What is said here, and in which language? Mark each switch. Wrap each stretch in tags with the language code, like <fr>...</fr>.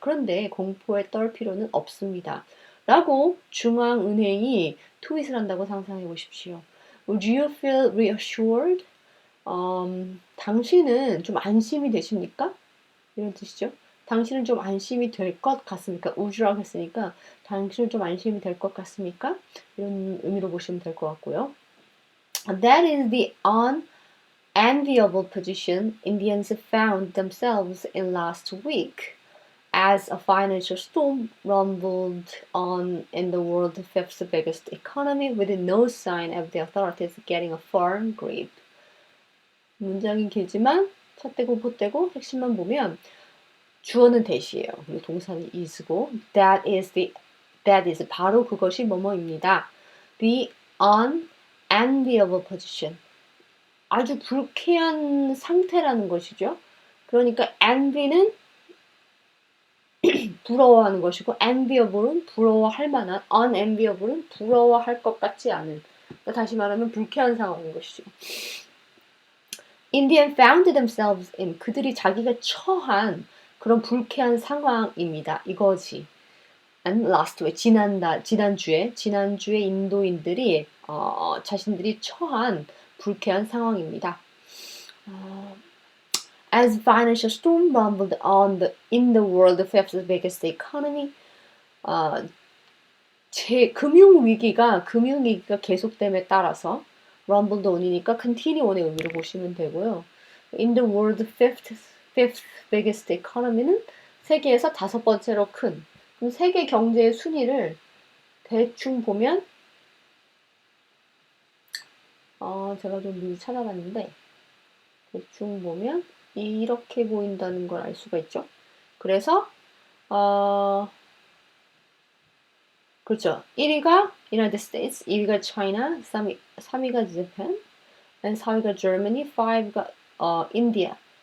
<ko>그런데 공포에 떨 필요는 없습니다. 라고 중앙은행이 트윗을 한다고 상상해 보십시오.</ko> <en>Would you feel reassured?</en> <ko>당신은 좀 안심이 되십니까? 이런 뜻이죠. 당신은 좀 안심이 될 것 같습니까? 우주라고 했으니까 당신은 좀 안심이 될 것 같습니까? 이런 의미로 보시면 될 것 같고요.</ko> <en>That is the unenviable position Indians found themselves in last week as a financial storm rumbled on in the world's fifth biggest economy with no sign of the authorities getting a firm grip.</en> <ko>문장이 길지만 찻대고 pot대고 핵심만 보면 주어는 that이에요. 그리고 동사는 is고 that is 바로 그것이 뭐뭐입니다.</ko> <en>The unenviable position.</en> <ko>아주 불쾌한 상태라는 것이죠. 그러니까 envy는 부러워하는 것이고 enviable은 부러워할 만한, unenviable은 부러워할 것 같지 않은. 그러니까 다시 말하면 불쾌한 상황인 것이죠.</ko> <en>Indian found themselves in</en> <ko>그들이 자기가 처한 그런 불쾌한 상황입니다. 이거지.</ko> <en>And last week</en> <ko>지난주에 인도인들이 자신들이 처한 불쾌한 상황입니다.</ko> <en>As financial storm rumbled in the world's fifth biggest economy,</en> <ko>금융 위기가 계속됨에 따라서</ko> <en>rumbled on이니까 continue on의 의미로 보시면 되고요. In the world's fifth biggest economy는</en> <ko>세계에서 다섯 번째로 큰. 그럼 세계 경제의 순위를 대충 보면 제가 좀 미리 찾아봤는데 대충 보면 이렇게 보인다는 걸 알 수가 있죠. 그래서 그렇죠. 1위가 United States, 2위가 China, 3위가 Japan, 4위가 Germany, 5위가 India.</ko>